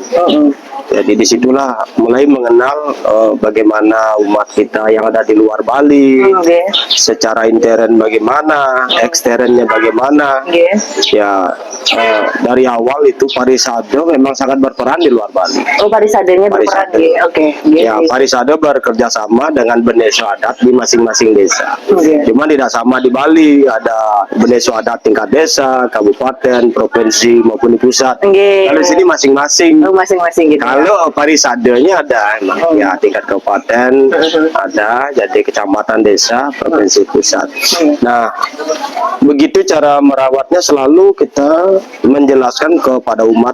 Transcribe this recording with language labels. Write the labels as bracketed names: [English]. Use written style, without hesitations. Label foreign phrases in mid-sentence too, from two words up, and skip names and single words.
[Indonesian] Jadi disitulah mulai mengenal bagaimana umat kita yang ada di luar Bali, secara intern bagaimana, eksternnya bagaimana. Ya, dari awal itu Parisado memang sangat berperan di luar Bali. Oh, Parisadanya berperan. Parisade. Oke. Ya, Parisado bekerja sama dengan beneso adat di masing-masing desa. Cuma tidak sama di Bali, ada beneso adat tingkat desa, kabupaten, provinsi maupun di pusat. Kalau sini masing-masing. Oh, masing-masing gitu. Kalau Parisadanya ada emang ya tingkat kabupaten ada, jadi kecamatan, desa, provinsi, pusat. Nah, begitu cara merawatnya selalu kita menjelaskan kepada umat.